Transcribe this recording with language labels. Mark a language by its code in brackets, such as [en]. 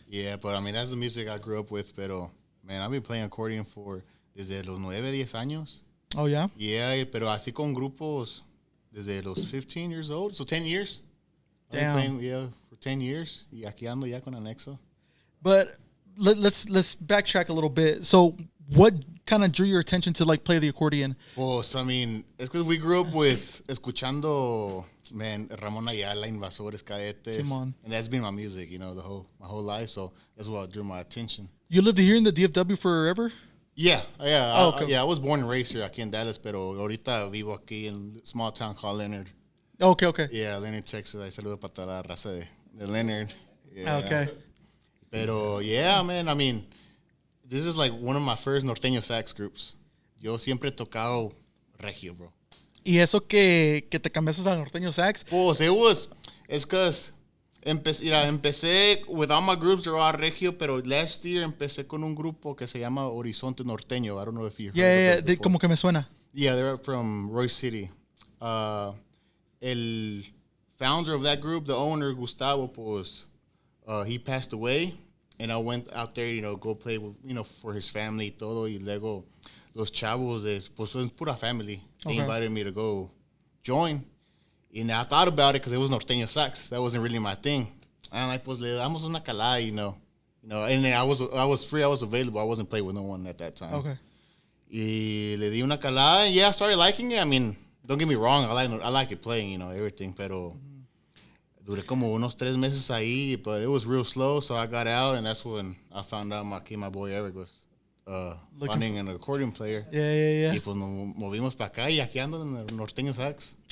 [en] Yeah, but I mean, that's the music I grew up with, pero, man, I've been playing accordion [es] desde los 9, 10 años. [en] Oh, yeah? [es] Yeah, pero así con grupos desde los 15 [en] years old, so 10 years. Damn. I've been playing, for 10 years, [es] y aquí ando ya con Anexo. [en] But let's backtrack a little bit. So what kind of drew your attention to like play the accordion? Well, I mean, it's because we grew up with escuchando, man, Ramon Ayala, Invasores, Cadetes, [es] Simón. [en] and that's been my music, you know, my whole life. So that's what drew my attention. You lived here in the DFW forever? Yeah. Oh, okay. I was born and raised here [es] aquí en Dallas, pero ahorita vivo aquí [en] in a small town called Leonard. Okay. Yeah, Leonard, Texas. [es] I saludo para toda la raza de Leonard. [en] Yeah. Okay. Pero yeah, man, I mean, this is like one of my first norteño sax groups. [es] Yo siempre he tocado regio, bro. ¿Y eso que te cambiaste al norteño sax? [en] Pues it's because empecé with all my groups, they're all regio, pero last year [es] empecé con un grupo que se llama [en] Horizonte Norteño. I don't know if you heard of it before. [es] Como que me suena. [en] Yeah, they're from Roy City. El founder of that group, the owner, Gustavo, pues, he passed away, and I went out there, you know, go play with, you know, for his family y todo, [es] y luego los chavos, pues, son pura [en] family. They invited me to go join, and I thought about it because it was norteño sax. That wasn't really my thing. And like, [es] pues, le damos una calada, [en] you know, and then I was free, I was available. I wasn't playing with no one at that time. Okay. [es] Y le di una calada, [en] and yeah, I started liking it. I mean, don't get me wrong, I like it playing, you know, everything, [es] pero duré como unos 3 meses ahí, [en] but it was real slow, so I got out, and that's when I found out my boy Eric was finding an accordion player. Yeah. [es] Y pues nos movimos para acá, y aquí ando en el norteño sax.